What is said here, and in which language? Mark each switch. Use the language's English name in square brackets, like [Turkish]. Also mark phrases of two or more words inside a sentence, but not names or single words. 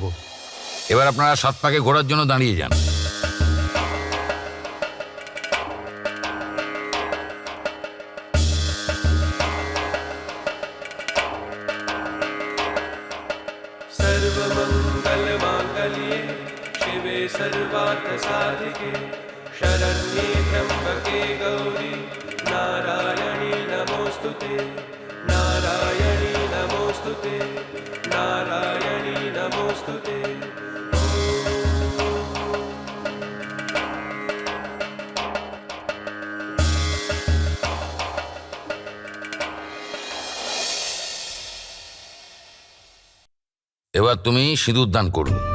[Bangla] এবার আপনারা সাত পাকে ঘোরার জন্য দাঁড়িয়ে যান। [Sanskrit] सर्वमङ्गलमाङ्गल्ये शिवे सर्वार्थसाधिके शरण्ये त्र्यम्बके गौरी नारायणी नमोऽस्तुते नारायणी नमोऽस्तुते नारायणी नमोऽस्तुते। [Bangla] এবার তুমি সিঁদুর দান করুন।